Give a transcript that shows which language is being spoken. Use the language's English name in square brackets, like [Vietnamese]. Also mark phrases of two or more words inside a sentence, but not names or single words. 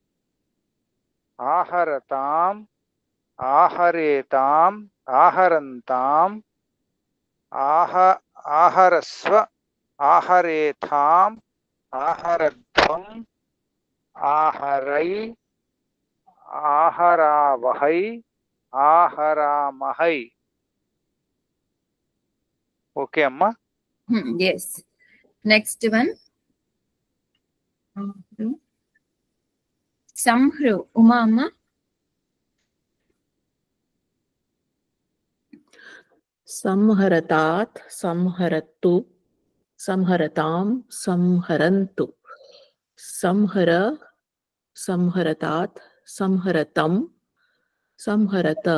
[Sanskrit] Aharatam, aharetam, aharantam, aharasva, aharetham, aharadvam, aharai, aharavahai, aharamahai. [English] Okay, amma? Yes. Next one. [Sanskrit] Samhru. Uma amma. Samharatat, samharatu, samharatam, samharantu. Samhara, samharatat, samharatam, samharata.